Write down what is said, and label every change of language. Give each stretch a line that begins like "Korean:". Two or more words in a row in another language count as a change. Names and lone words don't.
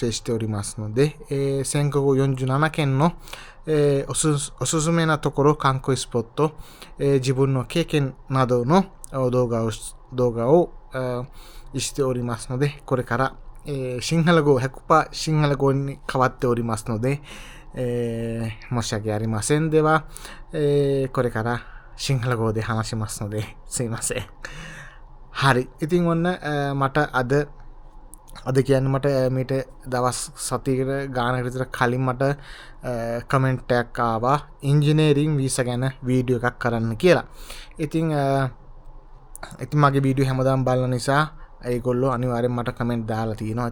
Japanese: 影しておりますので、全国47県の、おすすめなところ、観光スポット、自分の経験などの動画をしておりますので、これからシンハラ語 100% シンハラ語に変わっておりますので、申し訳ありません。では、これからシンハラ語で話しますので、すいません。හරි.
Sinhala: ඉතින් ඔන්න මට අද කියන්න මට මීට දවස් සතියකට ගානකට විතර කලින් මට කමෙන්ට් එකක් ආවා
English: engineering visa
Sinhala: ගැන වීඩියෝ එකක් කරන්න කියලා. ඉතින් මගේ වීඩියෝ හැමදාම බලන නිසා ඒගොල්ලෝ අනිවාර්යෙන් මට කමෙන්ට් දාලා තියෙනවා.